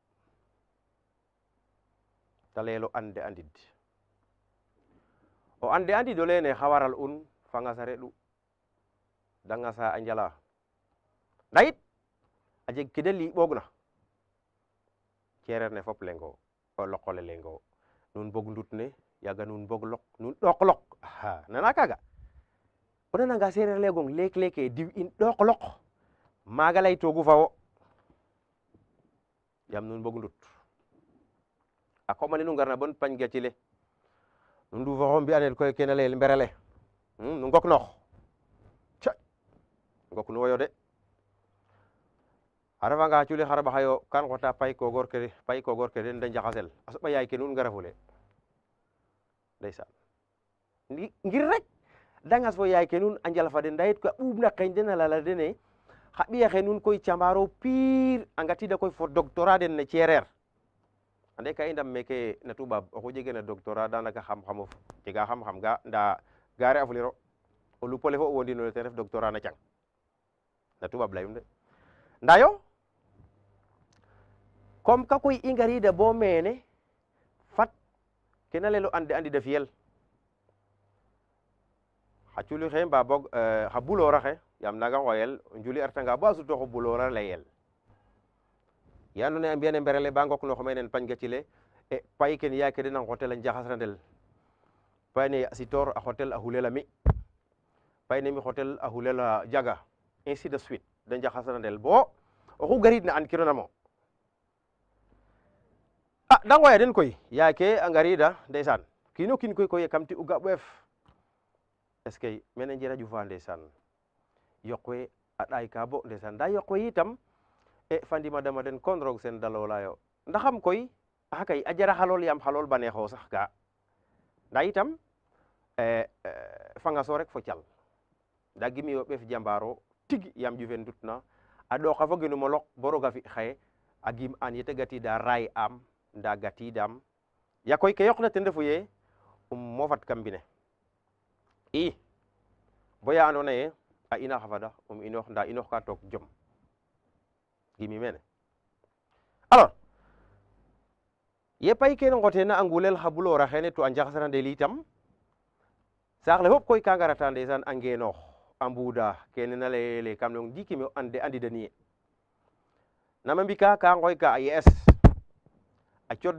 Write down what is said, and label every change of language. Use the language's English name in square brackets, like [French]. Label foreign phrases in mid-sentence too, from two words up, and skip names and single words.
[Serer] ta leyelo ande andid o ande andid o lene xa waral un fa ngasa reɗu da ngasa a njala nda yit a jeg kede liɓoogna cereer ne fop lengo o loqole lengo nun bog ndut ne yaga nun bog lok nun ɗook lok nana kaga o nananga sereer legong leek leke diw in ɗook lok maaga lay toogu fa wo yam nun bog ndut a koɓale nu ngarna bon pañ gacile nu ndufaxo mbi'anel koy kene layel mberele nu ngok noox ca ngok nu woyo de a refanga culi xara ɓaxayo kan xota pay kogor ke den de njaxasel a soɓa yaay ke nuun ngara fule ndeysaan ngir rek da ngas fo yaay ke nuun a njal fa den nda yit koy a ɓuuɓ na qeñ den a lala dene xa ɓiya xe nuun koy cambaro pire a ngatida koy fo doctorat den ne cereer ande ka i ndam meke na tubaab oxu jegena doctorat danaka xam-xamof jega xam-xam ga nda gare a fuliro o lupole fo o wondinole ten ref doctorat na cang na tubaab leyum de nda yo comme ka koy i ngarida bo mene fat kena lelo ande andida fiyel xa culi xe mba boog xa bulora xe yam naga ngoyel njuli artanga bo a sutooxo bulora leyel ya ando naye a mbiyane mberele ba ngok noox menen pañ gacile e pay ken yaay ke den a ngotel a njaxasrandel payne a sitor a xotel a xulela mi payne mi xotel a xulela jaga [French] ainsi de suite [Serer] de njaxasrandel bo oxu garid na an kironamo a da ngoya den koy yaay ke a ngarida ndeysaan kiino kiin koy kam ti u ga ɓeef [French] est ce que [Serer] mene njera ƴufa ndeysaan yoq we a ɗaay ka bo ndeysaan nda yoq we yitam e fandima dama den kon roog sen dalolayo ndaxam koy axa kay a jara xalool yam xalool baneexo sax ga nda yitam fanga so rek fo cal nda gimi yo ɓeef jambaro tig yam ƴufen ndutna a ɗooqa fo genum o lok bo roga fi xaye a gim an yete gatida raay am nda gatidam ya koy ke yoqna ten refu ye mofat kam mbine i boya ando naye a ina xa fada inoox nda inoox ka took jom gimi mene alors ye pay kene ngotena a ngulel xa bulora xene to a njaxasarandel itam saax le fop koy ka ngarata ndeysaan a ngenoox a mbuuda kene na leyele kam leyong ndiki me ande andidani ye nama mbika ka ngoy ka a ye'es a cod